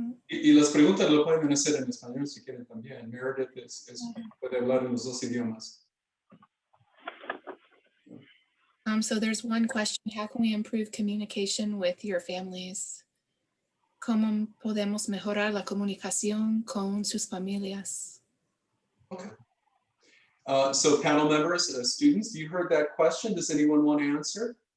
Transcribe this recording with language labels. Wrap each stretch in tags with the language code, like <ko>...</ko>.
<es>Y las preguntas lo pueden hacer en español si quieren también. Meredith puede hablar en los dos idiomas.</es> <en>So there's one question: how can we improve communication with your families?</en> <es>¿Cómo podemos mejorar la comunicación con sus familias?</es> <en>Okay. So panel members, students, you heard that question. Does anyone want to answer?</en>